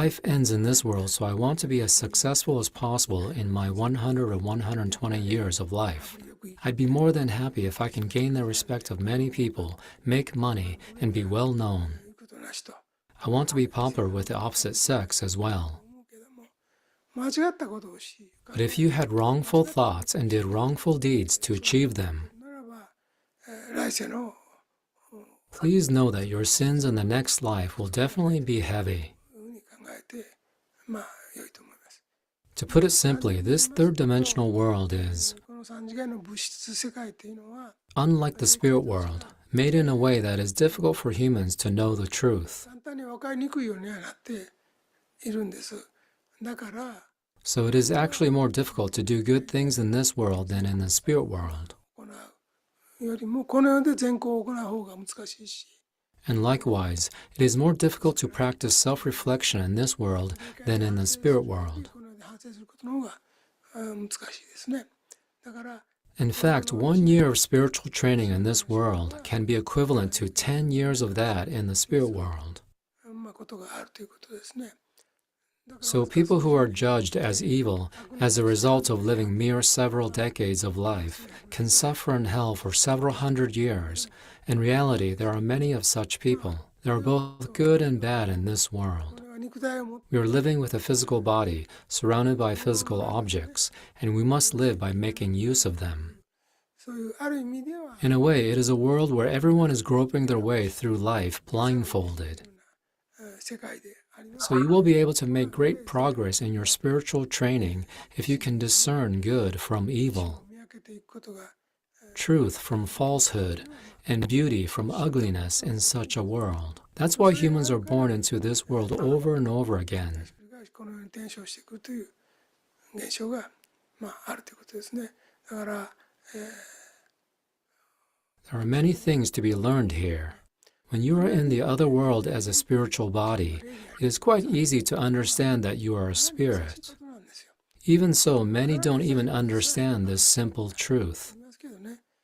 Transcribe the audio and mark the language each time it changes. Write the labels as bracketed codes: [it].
[en] life ends in this world, so I want to be as successful as possible in my 100 or 120 years of life. I'd be more than happy if I can gain the respect of many people, make money, and be well known. [ja] 言うことなしと [en] I want to be popular with the opposite sex as well. [ja] 思うけども、間違ったことをし [en] But if you had wrongful thoughts and did wrongful deeds to achieve them, [ja] ならば、来世の [en] please know that your sins in the next life will definitely be heavy. [ja] ふうに考えてまあ良いと思います。 [en] To put it simply, this third dimensional world is, [ja] この三次元の物質世界というのは [en] unlike the spirit world, made in a way that is difficult for humans to know the truth. [ja] 簡単に分かりにくいようにはなっているんです。だから [en] So it is actually more difficult to do good things in this world than in the spirit world. [ja] 行うよりもこの世で善行を行う方が難しいし、 [en] And likewise, it is more difficult to practice self-reflection in this world than in the spirit world. [ja] この世で反省することの方が難しいですね。だから [en] In fact, 1 year of spiritual training in this world can be equivalent to 10 years of that in the spirit world. [ja] まあことがあるということですね。 [en] So people who are judged as evil as a result of living mere several decades of life can suffer in hell for several hundred years. In reality, there are many of such people. There are both good and bad in this world. [ja] これは肉体を持って [en] We are living with a physical body, surrounded by physical objects, and we must live by making use of them. [ja] そういうある意味では [en] In a way, it is a world where everyone is groping their way through life blindfolded. [ja] 世界であります [en] So you will be able to make great progress in your spiritual training if you can discern good from evil, [ja] 見分けていくことが [en] truth from falsehood, and beauty from ugliness in such a world. That's why humans are born into this world over and over again. [ja] それがこのように転生してくるという現象がまああるということですね。だから [en] There are many things to be learned here. When you are in the other world as a spiritual body, it is quite easy to understand that you are a [ja] そういう [en] spirit. [ja] ことなんですよ。 [en] Even so, many don't even understand this simple truth. [ja] 言いますけどね。